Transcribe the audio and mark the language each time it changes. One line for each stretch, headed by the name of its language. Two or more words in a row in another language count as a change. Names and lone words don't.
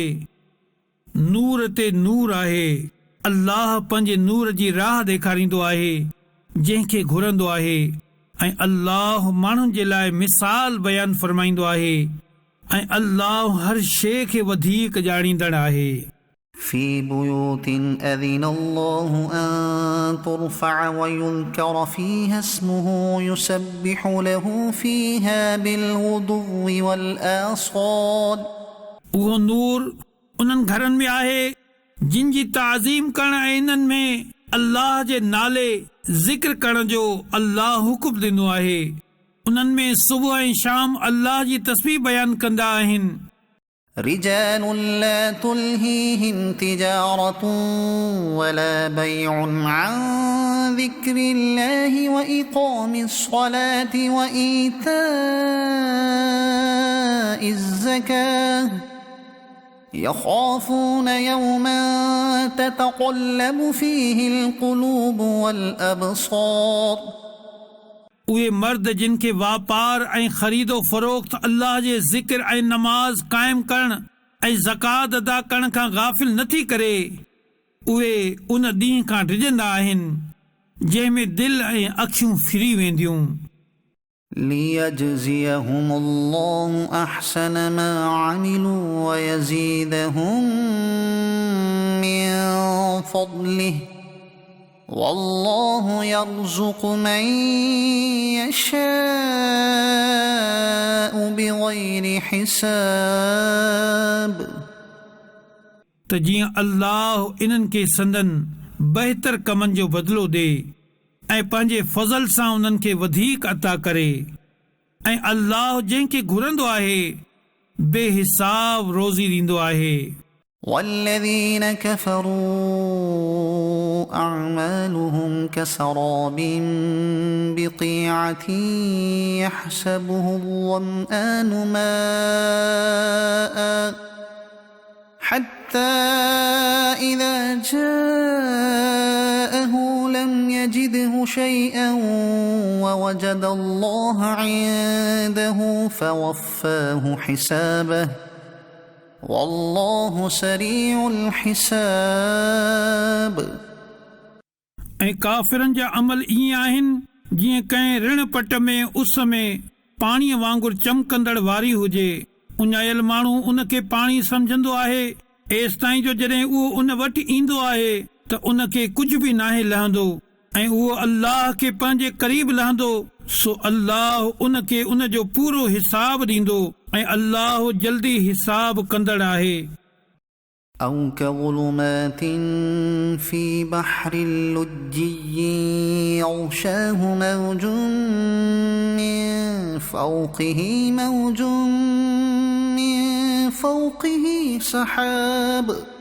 Sindhi: नूर ते नूर आहे। अल्लाह पंहिंजे नूर जी राह ॾेखारींदो आहे जंहिंखे घुरंदो आहे, ऐं अल्लाह माण्हुनि जे लाइ मिसाल बयानु फरमाईंदो आहे, ऐं अल्लाह हर शइ खे वधीक ॼाणींदड़ आहे।
Arabic: في بيوت أذن الله أن ترفع ويذكر فيها اسمه يسبح له فيها بالغدو والآصال।
Sindhi: उहो नूर उन्हनि घरनि में आहे जिन जी ताज़ीम करण ऐं इन्हनि में अल्लाह जे नाले ज़िक्र करण जो अल्लाह हुकुम ॾिनो आहे। उन्हनि में सुबुह ऐं शाम अल्लाह जी तस्बीह बयानु कंदा आहिनि।
Arabic: رجال لا تلهيهم تجارة ولا بيع عن ذكر الله وإقام الصلاة وإيتاء الزكاة يخافون يوما تتقلب فيه القلوب والأبصار।
Sindhi: उहे मर्द जिन खे वापार ऐं ख़रीदो फ़रोख्त अल्लाह जे ज़िक्र ऐं नमाज़ क़ाइमु करण ऐं ज़कात अदा करण खां गाफ़िल नथी करे, उहे उन ॾींहं खां डिॼंदा आहिनि जंहिं में दिलि ऐं अखियूं फिरी वेंदियूं।
Arabic: ليجزيهم الله أحسن ما عملوا ويزيدهم من فضله والله يرزق من يشاء بغير حساب।
Sindhi: त जीअं अल्लाह इन्हनि खे संदन बहितर कमनि जो बदिलो ॾे ऐं पंहिंजे फज़ल सां उन्हनि खे वधीक अता करे, ऐं अल्लाह जंहिंखे घुरंदो आहे बेहिसाब रोज़ी ॾींदो आहे।
Arabic: والذين كفروا أعمالهم كسراب بقيعة يحسبه الظمآن ماء حتى إذا جاءه لم يجده شيئا ووجد الله عنده فوفاه حسابه والله سريع الحساب।
Sindhi: ऐं काफ़िरनि जा अमल ईअं आहिनि जीअं कंहिं ऋण पट में उस में पाणीअ वांगुरु चमकंदड़ वारी हुजे। उञायल माण्हू उन खे पाणी सम्झंदो आहे एसि ताईं जो जॾहिं उहो उन वटि ईंदो आहे त उन खे कुझु बि नाहे लहंदो, ऐं उहो अल्लाह खे पंहिंजे क़रीब लहंदो, सो अल्लाह उन खे उन जो पूरो हिसाब ॾींदो, ऐं अल्लाह जल्दी हिसाब कंदड़ आहे।
Arabic: أو كظلمات في بحر لجي يغشاه موج من فوقه موج من فوقه سحاب